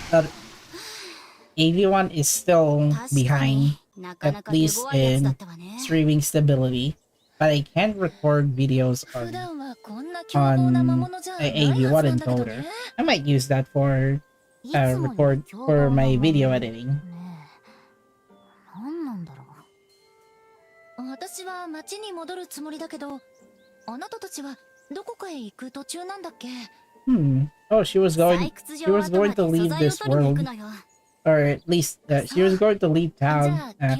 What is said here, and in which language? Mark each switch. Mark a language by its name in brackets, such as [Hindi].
[English] But AV1 is still behind, at least in streaming stability. But I can't record videos on AV1 encoder. I might use that for record for my video editing. [Japanese] 何なんだろう。私は町に戻るつもりだけど、あなたたちはどこかへ行く途中なんだっけ？ [English] Oh, she was going to leave this world. Or at least she was going to leave town.